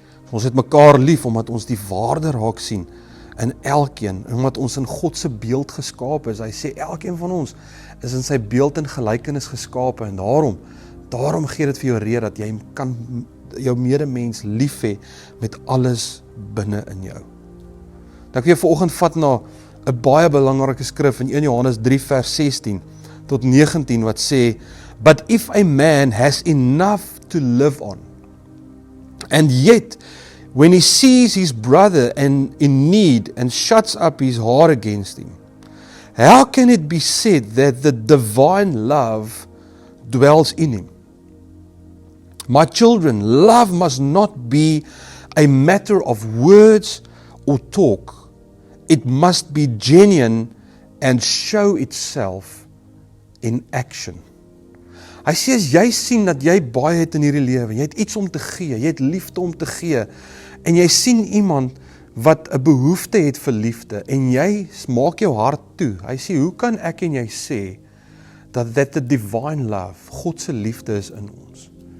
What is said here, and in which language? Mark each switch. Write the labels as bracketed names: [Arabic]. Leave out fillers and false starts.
[Afrikaans] Ons het mekaar lief omdat ons die waarde raak sien in elkeen, omdat ons in God se beeld geskape is. Hy sê elkeen van ons is in sy beeld en gelykenis geskape, en daarom gee dit vir jou rede dat jy kan jou medemens lief hê met alles binne in jou. Dan kan jy vanoggend vat na 'n baie belangrike skrif in 1 Johannes 3 vers 16 tot 19 wat sê, [English] "But if a man has enough to live on, and yet when he sees his brother in need and shuts up his heart against him, how can it be said that the divine love dwells in him? My children, love must not be a matter of words or talk. It must be genuine and show itself in action." [Afrikaans] Hy sê, as jy sien dat jy baie het in hierdie lewe, jy het iets om te gee, jy het liefde om te gee, en jy sien iemand wat 'n behoefte het vir liefde, en jy maak jou hart toe. Hy sê, hoe kan ek en jy sê, dat [English] the divine love, [Afrikaans] God se liefde is in ons?